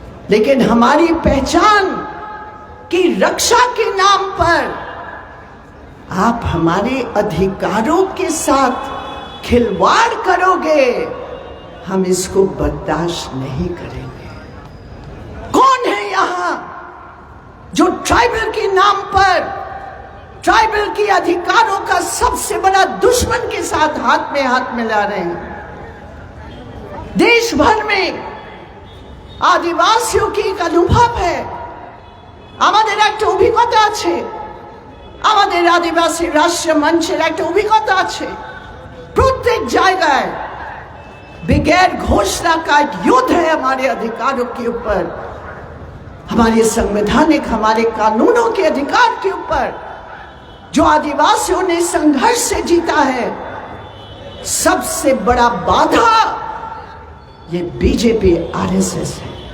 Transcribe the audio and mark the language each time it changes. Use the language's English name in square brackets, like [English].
[Hindi] लेकिन हमारी पहचान की रक्षा के नाम पर आप हमारे अधिकारों के साथ खिलवाड़ करोगे, हम इसको बर्दाश्त नहीं करेंगे। कौन है यहाँ जो ट्राइबल के नाम पर, ट्राइबल के अधिकारों का सबसे बड़ा दुश्मन के साथ हाथ में हाथ मिला रहे हैं? देश भर में आदिवासियों की एक अनुभव है, [Bangla] আমাদের একটা অভিজ্ঞতা আছে, আমাদের আদিবাসী রাষ্ট্রীয় মঞ্চের একটা অভিজ্ঞতা আছে। প্রত্যেক জায়গায় [Hindi] बगैर घोषणा का एक युद्ध है हमारे अधिकारों के ऊपर, हमारे संवैधानिक, हमारे कानूनों के अधिकार के ऊपर, जो आदिवासियों ने संघर्ष से जीता है। सबसे बड़ा बाधा ये बीजेपी आरएसएस है।